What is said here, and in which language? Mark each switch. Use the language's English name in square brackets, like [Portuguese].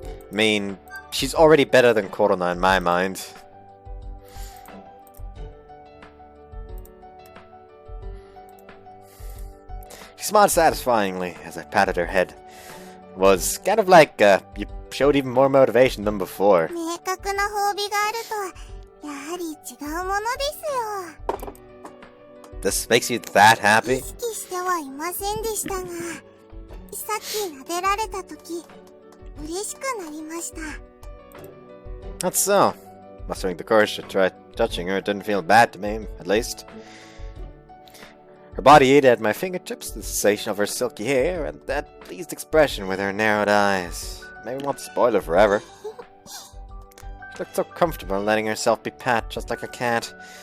[English] I mean, she's already better than Corona in my mind. She smiled satisfyingly as I patted her head. It was kind of like you showed even more motivation than before. [Japanese] 明確な褒美があるとやはり違うものですよ。 [English] This makes you that [Japanese] 意 [English] happy? [Japanese] 識してはいませんでしたが、さっき撫でられたとき、嬉しくなりました。 [English] That's so. Mustering the courage to try touching her didn't feel bad to me, at least. Her body ate at my fingertips, the sensation of her silky hair, and that pleased expression with her narrowed eyes. Made me want to spoil her forever. She looked so comfortable letting herself be pat just like a cat.